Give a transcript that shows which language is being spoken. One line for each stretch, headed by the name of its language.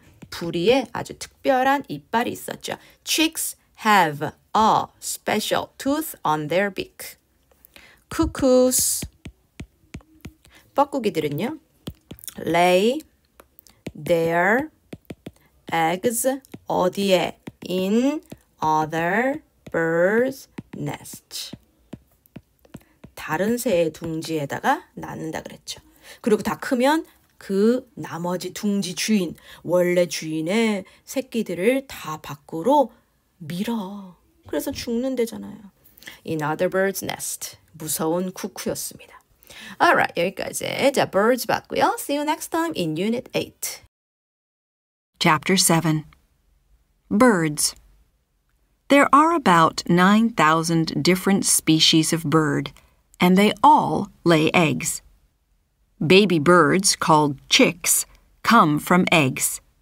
Korean: 부리에 아주 특별한 이빨이 있었죠.
English: Chicks have a special tooth on their beak. Cuckoos,
Korean: 뻐꾸기들은요,
English: lay their eggs
Korean: 어디에?
English: in other birds' nests.
Korean: 다른 새의 둥지에다가 낳는다 그랬죠. 그리고 다 크면 그 나머지 둥지 주인, 원래 주인의 새끼들을 다 밖으로 밀어. 그래서 죽는대잖아요.
English: In other bird's nest.
Korean: 무서운 쿠쿠였습니다. Alright, 여기까지. 자, birds 봤고요.
English: See you next time in Unit 8. Chapter 7. Birds. There are about 9,000 different species of bird, and they all lay eggs. Baby birds, called chicks, come from eggs.